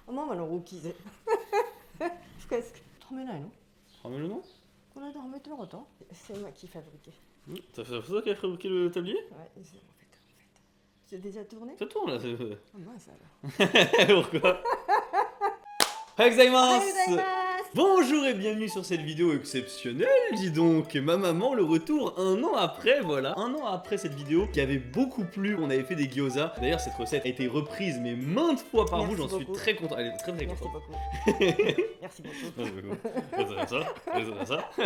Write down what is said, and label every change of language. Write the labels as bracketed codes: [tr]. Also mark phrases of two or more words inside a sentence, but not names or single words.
[ja] ママの大きいぜ。深いですか。はめないの？はめるの？この間はめてなかった？ [fr] C'est moi qui fabriqué. C'est toi qui as fabriqué le tablier? Ouais, en fait. J'ai déjà tourné? Ça tourne là. Ah mince alors. Pourquoi? [ja] おはようございます. す。 [fr] Bonjour et bienvenue sur cette vidéo exceptionnelle, dis donc, ma maman, le retour un an après, voilà, un an après cette vidéo qui avait beaucoup plu, on avait fait des gyoza. D'ailleurs cette recette a été reprise mais maintes fois par vous, j'en suis très content, elle est très Merci contente. beaucoup. Merci beaucoup.